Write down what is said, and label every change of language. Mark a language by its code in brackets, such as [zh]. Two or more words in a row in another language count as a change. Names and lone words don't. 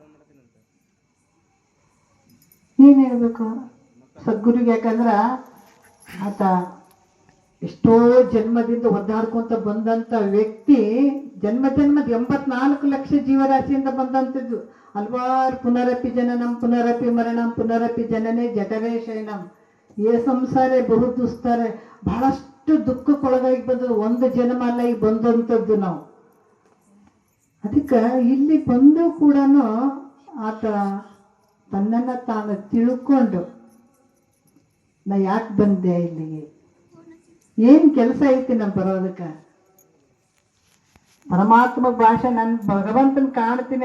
[kn] ಏನ್ ಹೇಳ್ಬೇಕು ಸದ್ಗುರುಗೆ? ಯಾಕಂದ್ರ ಆತ ಎಷ್ಟೋ ಜನ್ಮದಿಂದ ಒದ್ದಾಡ್ಕೊಂತ ಬಂದಂತ ವ್ಯಕ್ತಿ, ಜನ್ಮದ 84 ಲಕ್ಷ ಜೀವರಾಶಿಯಿಂದ ಬಂದಂಥದ್ದು. [sa] ಹಲವಾರು ಪುನರಪಿ ಜನನಂ ಪುನರಪಿ ಮರಣಂ ಪುನರಪಿ ಜನನೇ ಜಠರೇ ಶಯನಂ ಏ ಸಂಸಾರೇ ಬಹು ದುಸ್ತಾರೆ. [kn] ಬಹಳಷ್ಟು ದುಃಖಕ್ಕೊಳಗಾಗಿ ಬಂದದ್ದು, ಒಂದು ಜನ್ಮ ಅಲ್ಲ ಈಗ ಬಂದಂಥದ್ದು ನಾವು. ಅದಕ್ಕೆ ಇಲ್ಲಿ ಬಂದು ಕೂಡ ಆತ ತನ್ನನ್ನು ತಾನು ತಿಳ್ಕೊಂಡು ನಾ ಯಾಕೆ ಬಂದೆ ಇಲ್ಲಿಗೆ, ಏನು ಕೆಲಸ ಐತಿ ನಾ ಬರೋದಕ್ಕೆ, ಪರಮಾತ್ಮ ಭಾಷೆ ನನ್ನ ಭಗವಂತನ ಕಾಣ್ತೀನಿ.